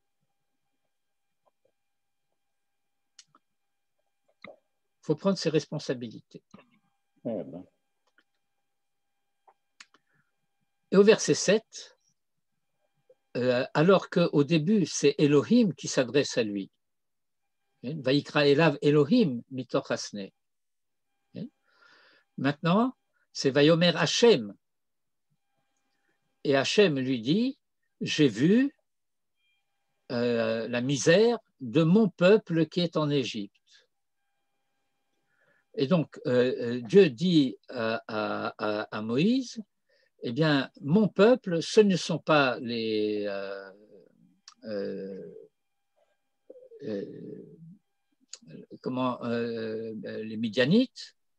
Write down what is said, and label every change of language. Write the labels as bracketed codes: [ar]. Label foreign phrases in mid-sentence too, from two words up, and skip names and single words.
[fr] » faut prendre ses responsabilités. Et au verset 7, alors qu'au début, c'est Elohim qui s'adresse à lui. [he] ויקרא אליו אלהים מתוך הסנה. [fr] Maintenant, c'est [he] ויאמר השם. [fr] Et Hashem lui dit, j'ai vu la misère de mon peuple qui est en Égypte. Et donc, Dieu dit à Moïse, eh bien, mon peuple, ce ne sont pas les Midianites.